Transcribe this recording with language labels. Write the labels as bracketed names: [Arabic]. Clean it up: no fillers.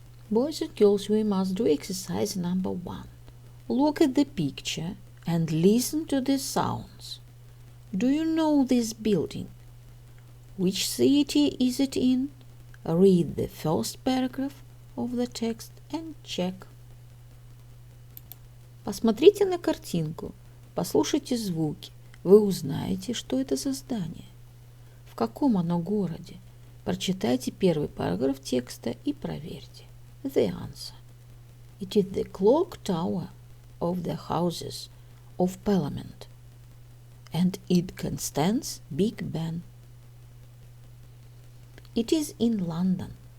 [English] Boys and girls, we must do exercise number 1. Look at the picture and listen to the sounds. Do you know this building? Which city is it in? Read the first paragraph of the text and check. [Russian] Посмотрите на картинку, послушайте звуки. Вы узнаете, что это за здание. В каком оно городе? Прочитайте первый параграф текста и проверьте. [English] The answer. It is the clock tower of the Houses of Parliament, and it contains Big Ben. It is in London.